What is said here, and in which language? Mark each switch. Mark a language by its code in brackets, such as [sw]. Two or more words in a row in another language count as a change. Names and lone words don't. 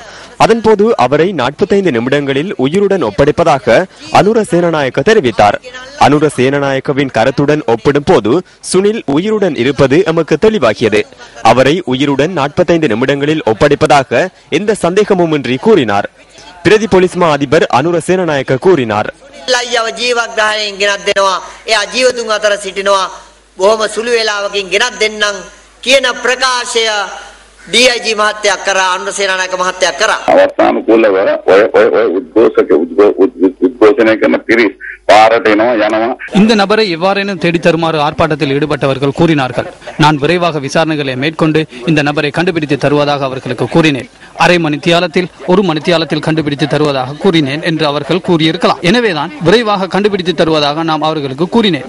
[ta] அதன்போது அவரை 45 நிமிடங்களில் உயிருடன் ஒப்படைப்பதாக அனுர சேனநாயக்க தெரிவித்தார். அனுர சேனநாயக்கவின் கருத்துடன் ஒப்பிடும் போது சுனில் உயிருடன் இருப்பது எமக்கு தெளிவாகியது. அவரை உயிருடன் 45 நிமிடங்களில் ஒப்படைப்பதாக எந்த சந்தேகமுமின்றி கூறினார். பிரதி போலீஸ் மா அதிபர் அனுர சேனநாயக்க கூறினார். [si] කියන ප්‍රකාශය DIG මහත්තයා කරා අනුර සේනානායක මහත්තයා කරා. අවස්ථානුකූලව ඔය උද්ඝෝෂණය කරන පිරිස් පාරට එනවා යනවා. [ta] இந்த நபரை எவ்வாறேனும் தேடி தருமாறு ஆர்ப்பாட்டத்தில் ஈடுபட்டவர்கள் கூறினார்கள். நான் விரைவாக விசாரணைகளை மேற்கொண்டு இந்த நபரை கண்டுபிடித்து தருவதாக அவர்களுக்கு கூறினேன். அரை மணித்தியாலத்தில் 1 மணித்தியாலத்தில் கண்டுபிடித்து தருவதாக கூறினேன் என்று அவர்கள் கூறியிருக்கலாம். எனவேதான் விரைவாக கண்டுபிடித்து தருவதாக நாம் அவர்களுக்கு கூறினேன்.